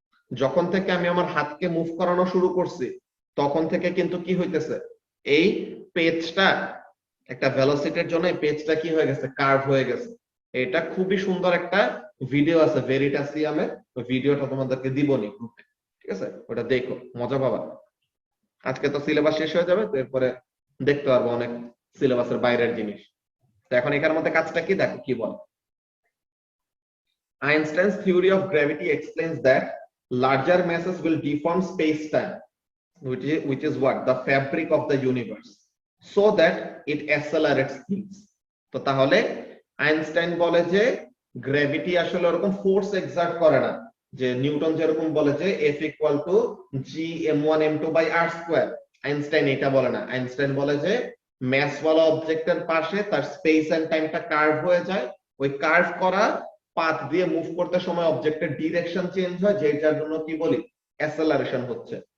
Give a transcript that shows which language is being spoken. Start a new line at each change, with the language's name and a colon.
Bangla: যখন থেকে আমি আমার হাতকে মুভ করানো শুরু করছি তখন থেকে কিন্তু কি হইতেছে, এই পেজটা একটা ভেলোসিটির জন্য এই পেজটা কি হয়ে গেছে, কার্ভ হয়ে গেছে। এটা খুবই সুন্দর একটা ভিডিও আছে ভেরিটাসিয়ামে, ওই ভিডিওটা তোমাদেরকে দিবনি গ্রুপে, ঠিক আছে, ওটা দেখো মজা পাবা। আজকে তো সিলেবাস শেষ হয়ে যাবে, তো এরপরে দেখতে পারবো অনেক সিলেবাসের বাইরের জিনিস। তো এখন এখানের মধ্যে কাজটা কি দেখো কি বলে,
English: Einstein's theory of gravity explains that larger masses will deform space-time, which is what, the fabric of the universe, so that it accelerates things.
Bangla: তো তাহলে আইনস্টাইন বলে যে গ্র্যাভিটি আসলে ওরকম ফোর্স এক্সার্ট করে না, যে নিউটন যেরকম বলে যে F equal to g(m1m2/r²), Einstein এটা বলে না। আইনস্টাইন বলে যে ম্যাস ওয়ালা অবজেক্টের পাশে তার স্পেস এন্ড টাইমটা কার্ভ হয়ে যায়, ওই কার্ভ করা পাথ দিয়ে মুভ করতে সময় অবজেক্টের ডিরেকশন চেঞ্জ হয়, যেটার জন্য কি বলি, অ্যাসেলারেশন হচ্ছে।